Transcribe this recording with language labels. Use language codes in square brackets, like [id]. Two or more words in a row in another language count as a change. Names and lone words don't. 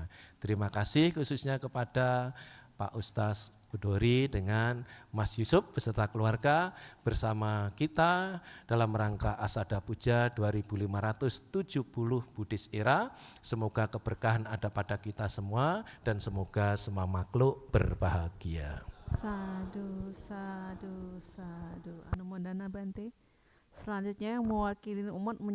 [id] Terima kasih khususnya kepada Pak Ustaz Budori dengan Mas Yusuf beserta keluarga bersama kita dalam rangka Asada Puja 2570 Buddhis Era. Semoga keberkahan ada pada kita semua dan semoga semua makhluk berbahagia. [pi] Sadu, sadu, sadu. Anumodana Bante. [id] Selanjutnya yang mewakili umat